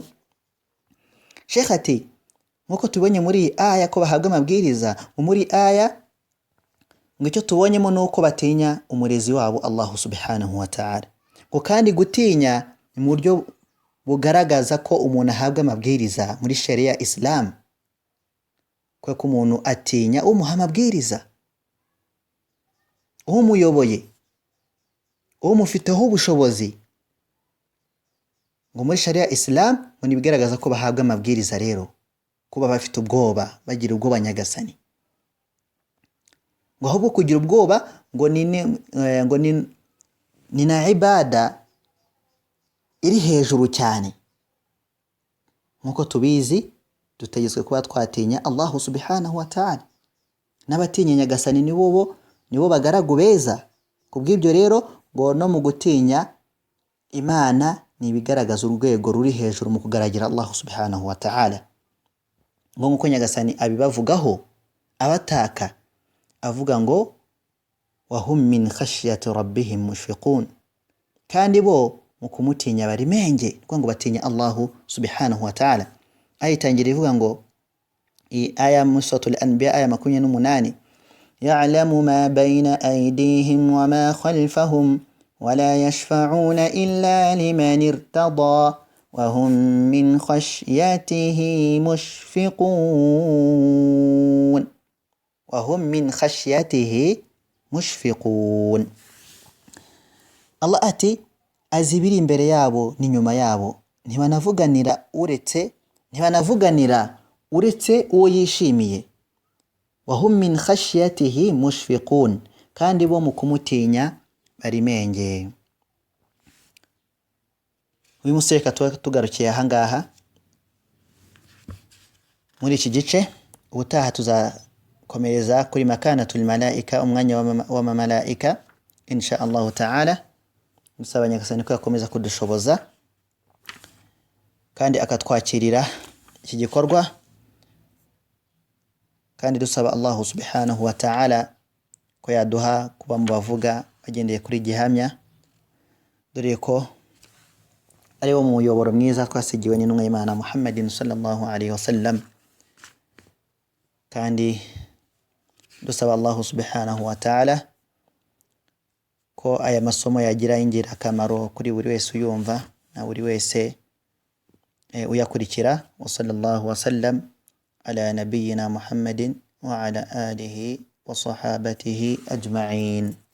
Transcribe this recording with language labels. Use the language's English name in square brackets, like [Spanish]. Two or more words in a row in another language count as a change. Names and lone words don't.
[Kinyarwanda] Sheikh ati nkuko tubonye muri iyi aya ko bahabwa amabwiriza, muri aya ngo icyo tubonyemo nuko batinya umurezi wabo [Arabic] الله سبحانه وتعالى. [Kinyarwanda] Ngo kandi gutinya ni mu buryo bugaragaza ko umuntu ahabwa amabwiriza muri [Arabic] شريعة الإسلام, [Kinyarwanda] ko umuntu atinya umuha amabwiriza, umuyoboye, umufiteho ubushobozi. Ngo muri [Arabic] شريعة الإسلام [Kinyarwanda] ni bigaragaza ko bahabwa amabwiriza rero, kuba bafite ubwoba, bagira ubwoba nyagasani. Ngo ahubwo kugira ubwoba ngo ni na ibada iri hejuru cyane. Nkuko tubizi dutegetswe kuba twatinya [Arabic] الله سبحانه وتعالى, [Kinyarwanda] n'abatinya nyagasani nibo bagaragu beza. Kubw'ibyo rero ngo no mu gutinya Imana ni bigaragaza urwego ruri hejuru mu kugaragira [Arabic] الله سبحانه وتعالى. [Kinyarwanda] Ngo nkuko nyagasani abibavugaho abataka avuga ngo [Arabic] وهم من خشية ربهم مشفقون, [Kinyarwanda] kandi bo mu kumutinya bari menge, ngo batinya [Arabic] الله سبحانه وتعالى. [Kinyarwanda] Ayitangira ivuga ngo aya mu suratul anbiya aya 28, [Arabic] يعلم ما بين أيديهم وما خلفهم ولا يشفعون إلا لمن ارتضى وهم من خشيته مشفقون. وهم من خشيته مشفقون. [Kinyarwanda] Allah ati azibiri imbere yabo n'inyuma yabo, ntibanavuganira uretse uwo yishimiye. [Arabic] وهم من خشيته مشفقون, [Kinyarwanda] kandi bo mu kumutinya bari menge. Uyu museka tugarukiye aha ngaha muri iki gice. Ubutaha tuzakomereza kuri [Arabic] مكانة الملائكة, [Kinyarwanda] umwanya w'amamalaika [Arabic] إن شاء الله تعالى. [Kinyarwanda] Musaba nyagasani ko yakomeza kudushoboza kandi akatwakirira iki gikorwa, kandi dusaba [Arabic] الله سبحانه وتعالى [Kinyarwanda] ko yaduha kuba mu bavuga bagendeye kuri gihamya, dore ko ari wo muyoboro mwiza twasigiwe n'intumwa y'Imana [Arabic] محمد صلى الله عليه وسلم. [Kinyarwanda] Kandi dusaba [Arabic] الله سبحانه وتعالى [Kinyarwanda] ko aya masomo yagira ingirakamaro kuri buri wese uyumva na buri wese uyakurikira. [Arabic] وصلى الله وسلم على نبينا محمد وعلى آله وصحابته أجمعين.